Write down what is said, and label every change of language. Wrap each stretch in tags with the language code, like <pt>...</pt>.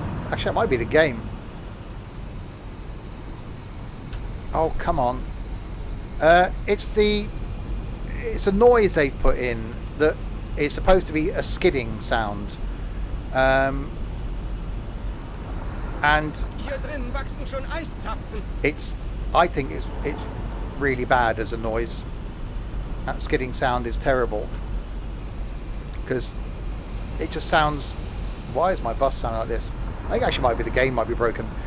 <en>Actually, it might be the game. Oh, come on. It's a noise they've put in that is supposed to be a skidding sound. And</en> <de>Hier drinnen wachsen schon Eiszapfen.</de> <en>I think it's really bad as a noise. That skidding sound is terrible because it just sounds. Why is my bus sound like this? I think actually might be the game might be broken.</en>